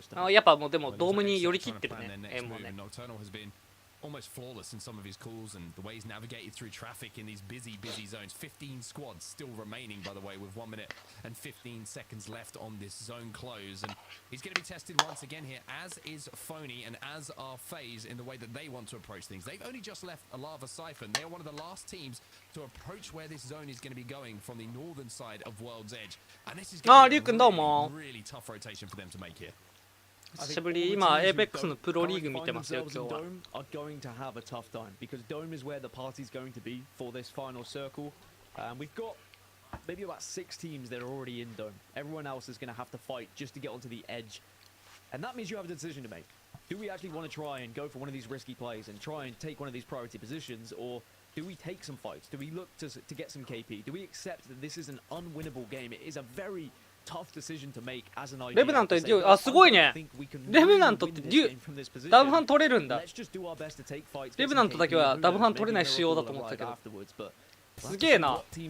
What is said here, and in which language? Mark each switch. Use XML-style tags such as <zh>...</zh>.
<ja>やっぱもうでもドームに寄り切ってるね。円もね。</ja> <en>Almost flawless in some of his calls and the way he's navigated through traffic in these busy zones. 15 squads still remaining, by the way, with 1 minute and 15 seconds left on this zone close. And he's going to be tested once again here, as is Phony and as are FaZe in the way that they want to approach things. They've only just left a Lava Siphon. They are one of the last teams to approach where this zone is going to be going from the northern side of World's Edge. And this is going to be a really tough rotation for them to make here.</en> <ja>久しぶり、今 APEX のプロリーグ見てますよ、今日は。</ja> <en>are going to have a tough time because Dome is where the party's going to be for this final circle. We've got maybe about 6 teams that are already in Dome. Everyone else is going to have to fight just to get onto the edge. And that means you have a decision to make. Do we actually want to try and go for one of these risky plays and try and take one of these priority positions, or do we take some fights? Do we look to get some KP? Do we accept that this is an unwinnable game? It is a very tough decision to make as an idea.</en> <ja>レベナントでデュオ、あ、すごいね。レベナントってデュダブハン取れるんだ。レベナントだけはダブハン取れない仕様だと思ってたけど。すげえな。</ja>